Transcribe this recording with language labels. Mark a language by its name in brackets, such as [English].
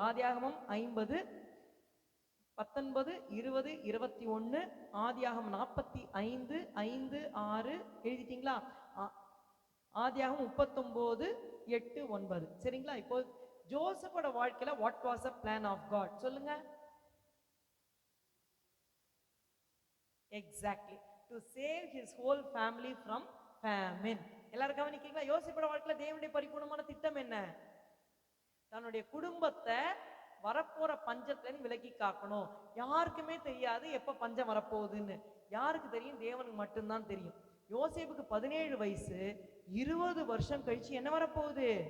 [Tamil] ஆதியாகமம் 50, 19, 20, 21, ஆதியாகமம் 45, 5, 6. எழுதிட்டீங்களா? ஆதியாகமம் 39, 8, 9. சரிங்களா? இப்போ ஜோசப்போட வாழ்க்கையில [English] what was a plan of God [Tamil] சொல்லுங்க. [English] Exactly, to save his whole family from famine. [Tamil] எல்லாரும் கவனிக்கீங்களா? யோசேப்போட வாழ்க்கையில தேவனுடைய பரிபூர்ணமான திட்டம் என்ன? தன்னுடைய குடும்பத்தை வரப்போற பஞ்சத்துல விலக்கி காக்கணும். யாருக்குமே தெரியாது எப்ப பஞ்சம் வரப்போகுதுன்னு. யாருக்கு தெரியும்? தேவனுக்கு மட்டும்தான் தெரியும். யோசேப்புக்கு 17 வயசு, 20 வருஷம் கழிச்சு என்ன வரப்போகுது?